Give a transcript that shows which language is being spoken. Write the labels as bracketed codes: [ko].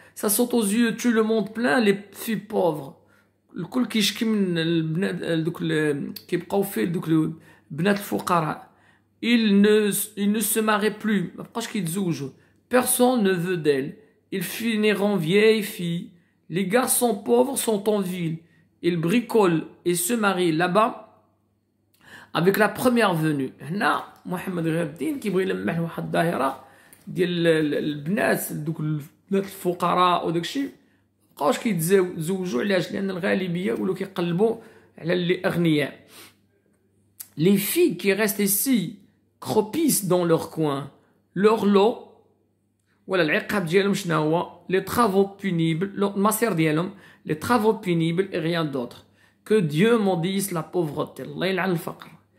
[fr] Ça saute aux yeux, tout le monde plein, les filles pauvres. [ar] الكل كيشكي من البنات دوك كيبقاو فيه دوك البنات الفقراء. [fr] Ils ne se marient plus. [ar] ما بقاش كيتزوجوا. [fr] Personne ne veut d'elles. Ils finiront vieilles filles. Les garçons pauvres sont en ville. Ils bricolent et se marient là-bas avec la première venue. [ar] هنا محمد غير الدين كيبغي يلمح لواحد الظاهرة ديال البنات دوك البنات الفقراء وداك الشيء مابقاوش كيتزوجوا. علاش؟ لأن الغالبية ولاو كيقلبوا على اللي أغنياء. [fr] Les filles qui restent ici croupissent dans leur coin. Leur lot [ar] ولا العقاب ديالهم شنو هو؟ [fr] les travaux pénibles [ar] المصير ديالهم [fr] les travaux pénibles et rien d'autre. Que Dieu maudisse la pauvreté. [ar] الله يلعن الفقر.